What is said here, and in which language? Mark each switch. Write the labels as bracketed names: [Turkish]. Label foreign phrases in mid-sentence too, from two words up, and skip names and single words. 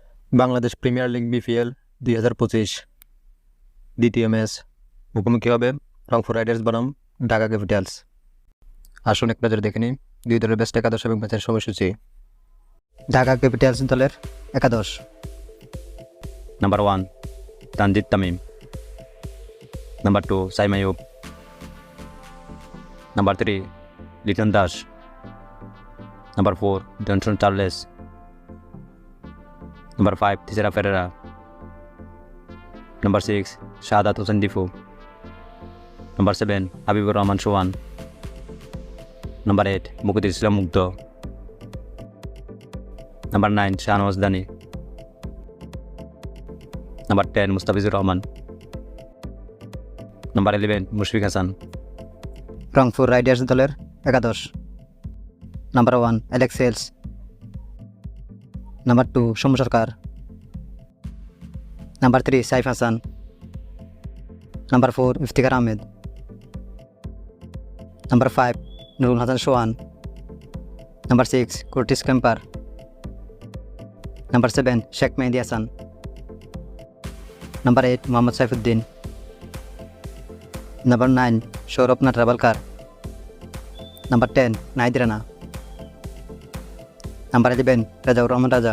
[Bangla] বাংলাদেশ প্রিমিয়ার লিগ বিপিএল 2025 দ্বিতীয় ম্যাচ মুখোমুখি হবে রংপুর রাইডার্স বনাম ঢাকা ক্যাপিটালস। আসুন এক নজরে দেখে নিই দুই দলের বেস্ট একাদশ এবং ম্যাচের সময়সূচি। ঢাকা ক্যাপিটালস দলের একাদশ: [English] Number 1, Tanjit Tamim. Number 2, Saim Ayub. Number 3, Liton Dash. Number 4, Johnson Charles. Number 5, Thisara Ferreira. Number 6, Shahadat Hossain Difu. Number 7, Habibur Rahman Sohan. Number 8, Muqaddir Islam Mugdho. Number 9, Shahnawaz Dani. Number 10, Mustafizur Rahman. Number 11, Mushfiq Hassan. [Bangla] রংপুর রাইডার্স দলের একাদশ: নাম্বার 1 অ্যালেক্স হেলস, নাম্বার 2 সৌম্য সরকার, নাম্বার 3 সাইফ হাসান, নাম্বার 4 ইফতিখার আহমেদ, নাম্বার 5 নুরুল হাসান সোহান, নাম্বার 6 কুর্টিস কেম্পার, নাম্বার 7 শেখ মেহেদী হাসান, নাম্বার 8 মোহাম্মদ সাইফুদ্দিন, নাম্বার 9 সৌরভ নাটরাবালকার, নাম্বার 10 নাহিদ রানা, নাম্বার 11 রাজাউর রহমান রাজা।